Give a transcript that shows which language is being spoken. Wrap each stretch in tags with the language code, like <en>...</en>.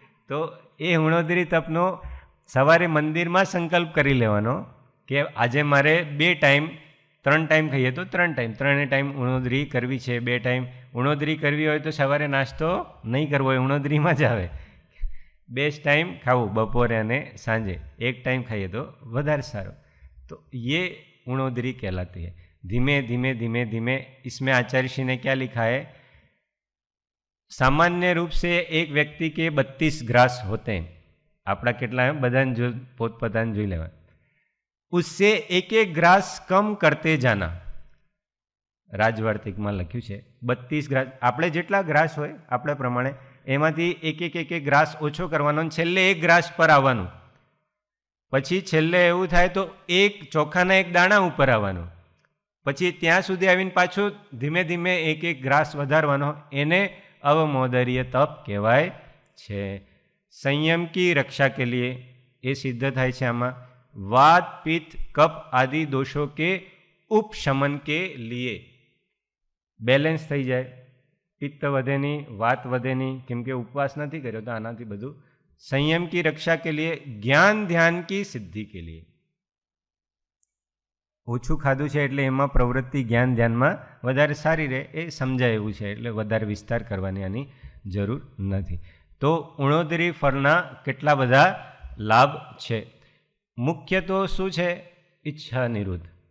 <gu>તો એ ઉણોદરી તપનો સવારે મંદિરમાં સંકલ્પ કરી લેવાનો કે આજે મારે 2 ટાઈમ 3 ટાઈમ ખાઈએ તો 3 ટાઈમ, 3 ટાઈમ ઉણોદરી કરવી છે. 2 ટાઈમ ઉણોદરી કરવી હોય તો સવારે નાસ્તો નહીં કરવો હોય, ઉણોદરીમાં જ આવે. 2 ટાઈમ ખાવું, બપોરે અને સાંજે 1 ટાઈમ ખાઈએ તો વધારે સારું.</gu> <hi>तो ये उणोदरी कहलाती है. धीमे धीमे धीमे धीमे इसमें आचार्य श्री ने क्या लिखा है, सामान्य रूप से एक व्यक्ति के 32 ग्रास होते हैं.</hi> <gu>આપણા કેટલા બધાને જો પોતપોતાને જોઈ લેવા.</gu> <hi>ઉસસે એક એક ગ્રાસ કમ કરતે જાના,</hi> <gu>રાજવાર્તિકમાં લખ્યું છે. 32 ગ્રાસ, આપણે જેટલા ગ્રાસ હોય આપણા પ્રમાણે એમાંથી એક એક ગ્રાસ ઓછો કરવાનો, છેલ્લે એક ગ્રાસ પર આવવાનું. પછી છેલ્લે એવું થાય તો એક ચોખાના એક દાણા ઉપર આવવાનું. પછી ત્યાં સુધી આવીને પાછું ધીમે ધીમે એક એક ગ્રાસ વધારવાનો. એને અવમોદરીય તપ કહેવાય છે.</gu> <hi>સંયમ કી રક્ષા કે લીએ</hi> <gu>એ સિદ્ધ થાય છે આમાં.</gu> <hi>વાત પિત્ત કફ આદિ દોષો કે ઉપશમન કે લીએ</hi> <gu>બેલેન્સ થઈ જાય. પિત્ત વધે નહીં, વાત વધે નહીં, કેમ કે ઉપવાસ નથી કર્યો તો આનાથી બધું.</gu> <hi>संयम की रक्षा के लिए, ज्ञान ध्यान की सिद्धि के लिए.</hi> <gu>ઓછું ખાધું છે એટલે એમાં પ્રવૃત્તિ જ્ઞાન ધ્યાનમાં વધારે સારી રહે એ સમજાય એવું છે, એટલે વધારે વિસ્તાર કરવાની આની જરૂર નથી. તો ઉણોદરી ફળના કેટલા બધા લાભ છે. મુખ્ય તો શું છે? ઈચ્છા નિરોધ.</gu>